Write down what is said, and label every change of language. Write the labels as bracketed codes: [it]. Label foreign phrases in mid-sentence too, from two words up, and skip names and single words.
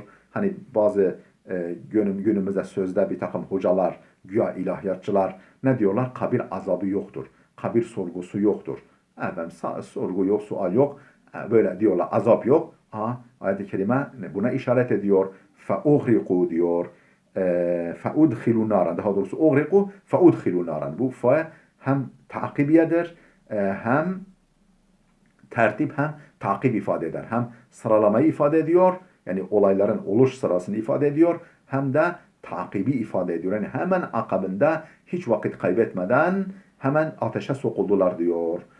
[tr] Hani bazı günümüzde sözde bir takım hocalar, güya ilahiyatçılar ne diyorlar? Kabir azabı yoktur. Kabir sorgusu yoktur. Sorgu yok, sual yok. Böyle diyorlar, azap yok. Ayet-i kerime buna işaret ediyor. فَاُغْرِقُوا diyor. [ar] فَاُدْخِلُوا نَارًا. [tr] Daha doğrusu [ar] اُغْرِقُوا فَاُدْخِلُوا نَارًا. [tr] Bu hem takibiyedir, hem tertip, hem takip ifade eder. Hem sıralamayı ifade ediyor. Yani olayların oluş sırasını ifade ediyor. Hem de takibi ifade ediyor. Yani hemen akabinde hiç vakit kaybetmeden hemen ateşe sokuldular diyor.